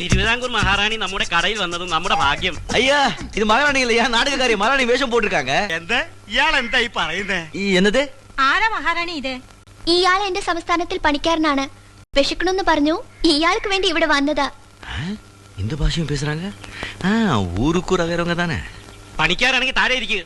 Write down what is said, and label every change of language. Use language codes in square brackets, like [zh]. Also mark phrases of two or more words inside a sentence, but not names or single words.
[ml] തിരുവിതാംകൂർ മഹാറാണി നമ്മുടെ കടയിൽ വന്നതും നമ്മുടെ ഭാഗ്യം. [ta] ஐயா இது மகாராணி இல்லையா, நாடகக்காரி மகாராணி வேஷம் போட்டிருக்காங்க. [ml] എന്താ ഇയാൾ എന്താ ഈ പറയുന്നേ? ഈ എന്നത്? ആരാ മഹാറാണി ഇത്? ഇയാൾ എന്റെ സംസ്ഥാനത്തിൽ പണിക്കാരനാണ്. വിശക്കണമെന്ന് പറഞ്ഞു ഇയാൾക്ക് വേണ്ടി ഇവിടെ വന്നതാ. [ta] இந்த ഭാഷയും பேசுறாங்க. ஊருக்கு வேறவங்க தானே. [ml] പണിക്കാരാണെങ്കിൽ താഴെ ഇരിക്കുക.